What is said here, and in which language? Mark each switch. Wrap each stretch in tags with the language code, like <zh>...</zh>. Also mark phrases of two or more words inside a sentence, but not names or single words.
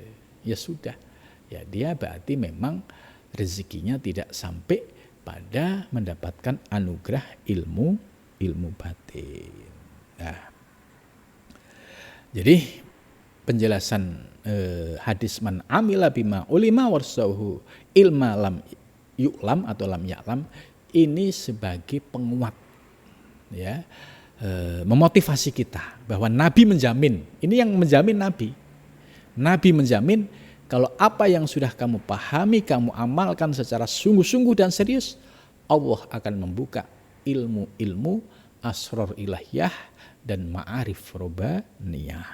<id>Ya sudah, ya dia berarti memang rezekinya tidak sampai pada mendapatkan anugerah ilmu batin. Nah, jadi penjelasan hadis</id> <ar>من عمل بما علم ورثه علم لم يعلم</ar> <id>atau</id> <ar>لم يعلم</ar> <id>ini sebagai penguat, ya, memotivasi kita bahwa Nabi menjamin, ini yang menjamin Nabi. Nabi menjamin kalau apa yang sudah kamu pahami, kamu amalkan secara sungguh-sungguh dan serius, Allah akan membuka ilmu-ilmu</id> <ar>أسرار إلهية</ar> <id>dan</id> <ar>معارف ربانية.</ar>